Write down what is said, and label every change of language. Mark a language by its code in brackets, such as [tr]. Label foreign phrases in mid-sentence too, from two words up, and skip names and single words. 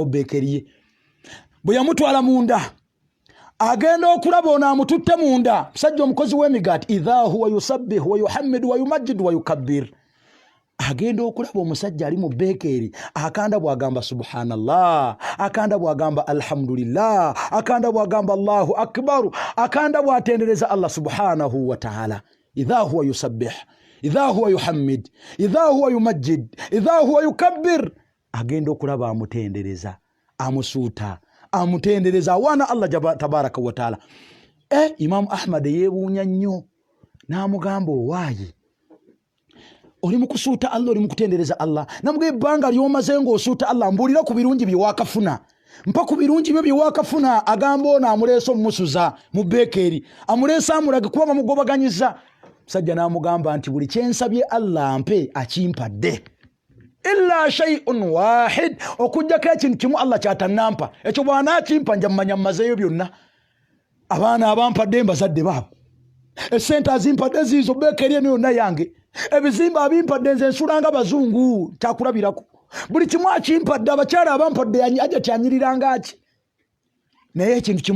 [lg] Bekeri ye bwe yamutwala munda agenda okulaba ono amututte munda musajja omukozi w'emigaati [ar] إذا هو يسبح ويحمد ويمجد ويكبر [lg] agenda okulaba omusajja ali mu Bekeri akanda bwagamba subhanallah akanda bwagamba alhamdulillah akanda bwagamba Allahu akbar akanda bwatendereza Allah [ar] سبحانه وتعالى إذا هو يسبح إذا هو يحمد إذا هو يمجد إذا هو يكبر [lg] agenda okulaba amutendereza amusuuta amutendereza wana Allah [ar] تبارك وتعالى [lg] Imam Ahmad yebuunya nnyo n'amugamba owaayi oli mukusuuta Allah oli mukutendereza Allah namugamba ebbanga ly'omaze ng'osuuta Allah mbuulira ku birungi bye wakafuna mpa ku birungi bye wakafuna agamba ono amuleesa omusuza mu Bekeri amuleesa amulage kuba bamugobaganyiza musajja n'amugamba nti buli kyensabye Allah mpe akimpadde [ar] إلا شيء واحد [lg] okujjako ekintu kimu Allah kyatannampa ekyo bwana akimpa nja mmanya mmazeeyo byonna abaana abampadde mbazadde baabo esente azimpadde ziizo Bekeri eno yonna yange ebizimba abimpadde nze nsulanga bazungu kyakulabirako buli kimu akimpadde abakyala abampadde aja kyanyiriranga ki naye ekintu kimu